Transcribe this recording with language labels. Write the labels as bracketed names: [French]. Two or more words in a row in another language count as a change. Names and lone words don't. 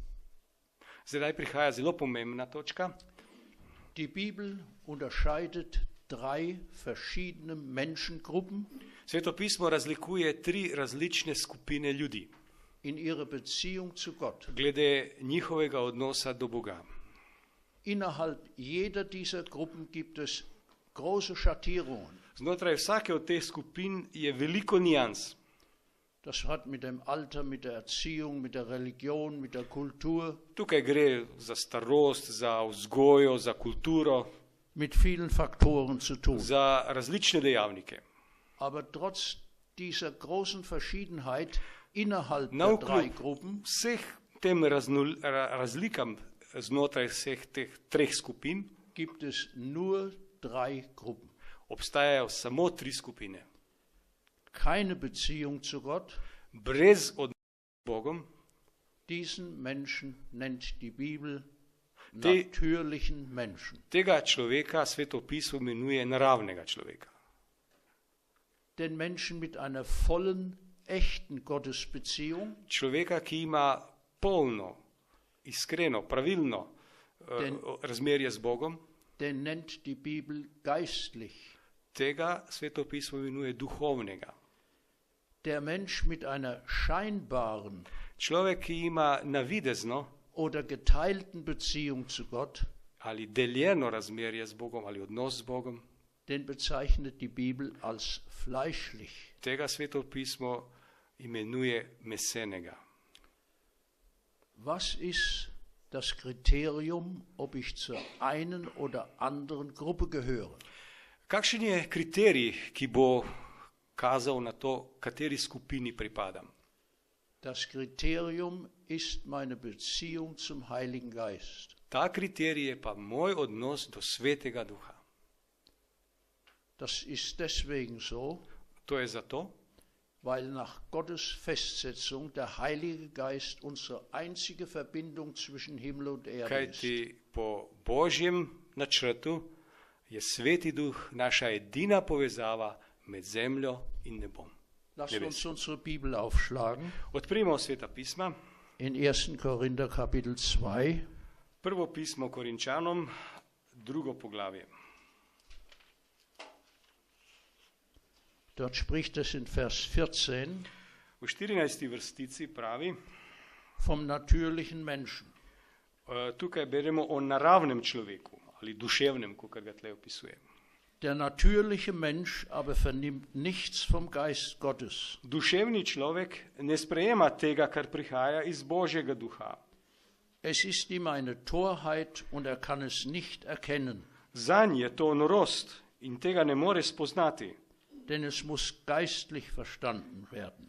[Slovenian] Zdaj prihaja zelo pomembna točka. [German] Die Bibel unterscheidet drei verschiedene Menschengruppen [Slovenian] Sveto pismo razlikuje 3 različne skupine ljudi [German] in ihrer Beziehung zu Gott. [Slovenian] glede njihovega odnosa do Boga. [German] Innerhalb jeder dieser Gruppen gibt es große Schattierungen. [Slovenian] Znotraj vsake od teh skupin je veliko nijans. [German] Das hat mit dem Alter, mit der Erziehung, mit der Religion, mit der Kultur, [Slovenian] Tukaj gre za starost, za vzgojo, za kulturo, [German] mit vielen Faktoren zu tun. [Slovenian] za različne dejavnike. [German] Aber trotz dieser großen Verschiedenheit innerhalb der [Slovenian] Navkljub [German] drei Gruppen [Slovenian] vseh tem razlikam znotraj vseh teh 3 skupin [German] gibt es nur drei Gruppen. [Slovenian] obstajajo samo 3 skupine. [German] Keine Beziehung zu Gott. [Slovenian] Brez odnosa z Bogom, [German] Diesen Menschen nennt die Bibel Die- natürlichen Menschen. [Slovenian] tega človeka Sveto pismo imenuje naravnega človeka. [German] Den Menschen mit einer vollen, echten Gottesbeziehung, [Slovenian] Človeka, ki ima polno, iskreno, pravilno razmerje z Bogom, [German] den nennt die Bibel geistlich. [Slovenian] tega Sveto pismo imenuje duhovnega. [German] Der Mensch mit einer scheinbaren [Slovenian] Človek, ki ima navidezno [German] oder geteilten Beziehung zu Gott, [Slovenian] ali deljeno razmerje z Bogom ali odnos z Bogom, [German] den bezeichnet die Bibel als fleischlich. [Slovenian] tega Sveto pismo imenuje mesenega. [German] Was ist das Kriterium, ob ich zur einen oder anderen Gruppe gehöre? [Slovenian] Kakšen je kriterij, ki bo kazal na to, kateri skupini pripadam? [German] Das Kriterium ist meine Beziehung zum Heiligen Geist. [Slovenian] Ta kriterij je pa moj odnos do Svetega Duha. [German] Das ist deswegen so, [Slovenian] To je zato, [German] weil nach Gottes Festsetzung der Heilige Geist unsere einzige Verbindung zwischen Himmel und Erde ist. [Slovenian] kajti po Božjem načrtu je Sveti Duh naša edina povezava med zemljo in nebom. [German] Lasst uns unsere Bibel aufschlagen [Slovenian] Odprimo Sveta pisma, [German] in 1. Korinther Kapitel 2. [Slovenian] prvo pismo Korinčanom, 2. poglavje. [German] Dort spricht es in Vers 14 [Slovenian] V 14. vrstici pravi, [German] vom natürlichen Menschen. [Slovenian] tukaj beremo o naravnem človeku ali duševnem, kot ga tle opisuje. [German] Der natürliche Mensch aber vernimmt nichts vom Geist Gottes, [Slovenian] Duševni človek ne sprejema tega, kar prihaja iz Božjega duha. [German] es ist ihm eine Torheit und er kann es nicht erkennen, [Slovenian] Zanj je to norost in tega ne more spoznati, [German] denn es muss geistlich verstanden werden.